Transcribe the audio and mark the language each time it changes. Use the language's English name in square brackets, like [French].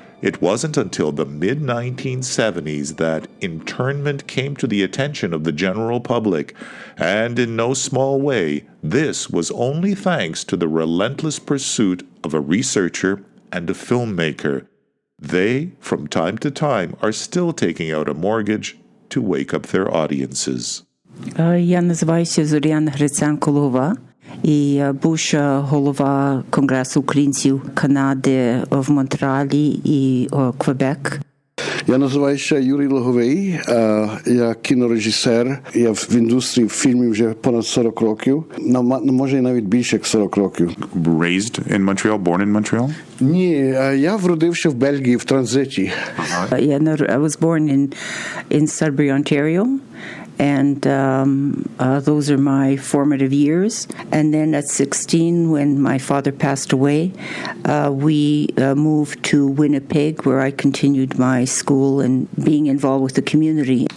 [English] It wasn't until the mid-1970s that internment came to the attention of the general public, and in no small way, this was only thanks to the relentless pursuit of a researcher and a filmmaker. They, from time to time, are still taking out a mortgage to wake up their audiences. [Ukrainian] Я називаюся Зоряна Гриценко-Лова і бувша голова Конгресу українців Канади в Монреалі і Квебек. Я називаюся Юрій Логовий, я кінорежисер, я в індустрії фільмів вже понад 40 років, може навіть більше як 40 років. [English] Raised in Montreal, born in Montreal? [Ukrainian] Ні, я вродився в Бельгії в транзиті. [English] I was born in Sudbury, Ontario. And those are my formative years. And then at 16, when my father passed away, we moved to Winnipeg, where I continued my school and being involved with the community.